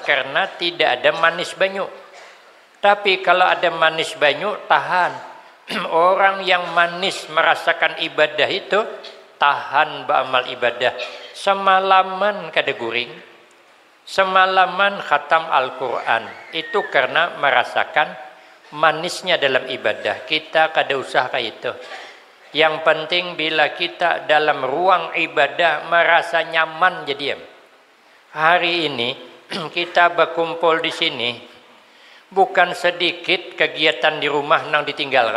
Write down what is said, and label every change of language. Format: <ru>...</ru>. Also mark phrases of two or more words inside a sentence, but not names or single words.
<id>Karena tidak ada manis banyu. Tapi kalau ada manis banyu, tahan. Orang yang manis merasakan ibadah itu, tahan beramal ibadah.</id> <bjn>Semalaman kada guring, semalaman khatam Al-Quran.</bjn> <id>Itu karena merasakan manisnya dalam ibadah. Kita</id> <bjn>kada usah</bjn> <id>kayak itu. Yang penting bila kita dalam ruang ibadah merasa nyaman jadi diam. Hari ini kita berkumpul di sini, bukan sedikit kegiatan di rumah nang ditinggalkan.</id>